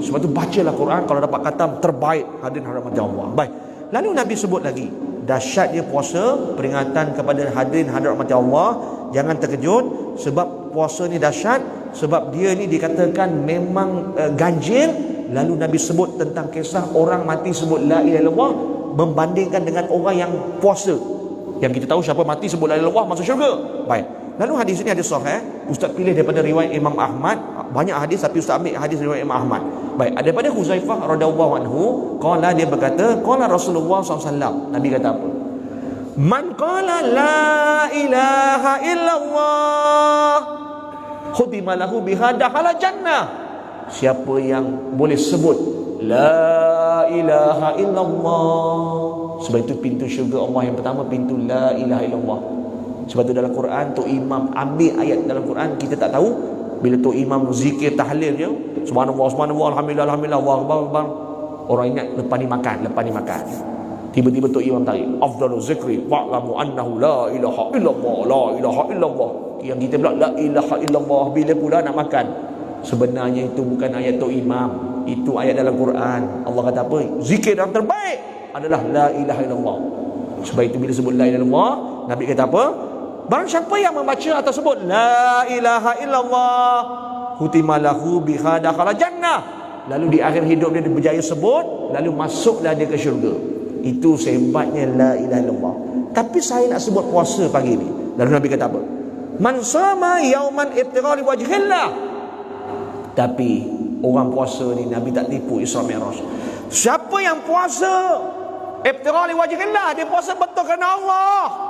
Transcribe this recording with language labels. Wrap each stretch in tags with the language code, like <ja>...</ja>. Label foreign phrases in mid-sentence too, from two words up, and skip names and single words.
<ms>Sebab itu bacalah Quran. Kalau dapat khatam terbaik, hadirin rahmati Allah. Baik. Lalu Nabi sebut lagi dahsyatnya puasa, peringatan kepada hadirin rahmati Allah. Jangan terkejut, sebab puasa ni dahsyat, sebab dia ni dikatakan memang ganjil. Lalu Nabi sebut tentang kisah orang mati sebut</ms> <ar>لا إله إلا الله</ar> <ms>membandingkan dengan orang yang puasa. Yang kita tahu siapa mati sebut</ms> <ar>لا إله إلا الله</ar> <ms>masuk syurga. Baik. Lalu hadis ini hadis sahih. Ustaz pilih daripada riwayat Imam Ahmad. Banyak hadis tapi Ustaz ambil hadis riwayat Imam Ahmad. Baik, daripada Huzaifah</ms> <ar>رضي الله عنه,</ar> <ms>qala, dia berkata,</ms> <ar>قال رسول الله</ar> <ms>SAW. Nabi kata apa?</ms> <ar>من قال لا إله إلا الله ختم له بها دخل الجنة.</ar> <ms>Siapa yang boleh sebut</ms> <ar>لا إله إلا الله,</ar> <ms>sebab itu pintu syurga Allah yang pertama, pintu</ms> <ar>لا إله إلا الله.</ar> <ms>Sebab itu dalam Quran Tok Imam ambil ayat dalam Quran, kita tak tahu. Bila Tok Imam zikir tahlil je,</ms> <ar>سبحان الله، سبحان الله، الحمد لله، الحمد لله، الله أكبر,</ar> <ms>orang ingat lepas ni makan. Tiba-tiba Tok Imam tarik</ms> <ar>أفضل الذكر واعلم أنه لا إله إلا الله.</ar> <ms>Yang kita pula</ms> <ar>لا إله إلا الله</ar> <ms>bila pula nak makan. Sebenarnya itu bukan ayat Tok Imam, itu ayat dalam Quran. Allah kata apa? Zikir yang terbaik adalah</ms> <ar>لا إله إلا الله.</ar> <ms>Sebab itu bila sebut</ms> <ar>لا إله إلا الله,</ar> <ms>Nabi kata apa? Barang siapa yang membaca atau sebut</ms> <ar>لا إله إلا الله ختم له بها دخل الجنة,</ar> <ms>lalu di akhir hidup dia berjaya sebut, lalu masuklah dia ke syurga. Itu sehebatnya</ms> <ar>لا إله إلا الله.</ar> <ms>Tapi saya nak sebut puasa pagi ni. Lalu Nabi kata apa?</ms> <ar>من صام يوما ابتغاء لوجه الله.</ar> <ms>Tapi orang puasa ni Nabi tak tipu Isra Mi'raj. Siapa yang puasa</ms> <ar>ابتغاء لوجه الله,</ar> <ms>dia puasa betul kerana Allah.</ms>